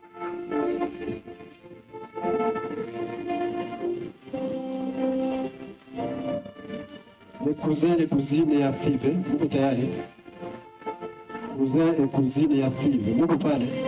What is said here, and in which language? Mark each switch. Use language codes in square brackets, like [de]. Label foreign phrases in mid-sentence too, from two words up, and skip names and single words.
[fr] Les cousines [sw] ya Steve, muko tayari? [fr] Cousin et cousine [sw] ya Steve, muko pale?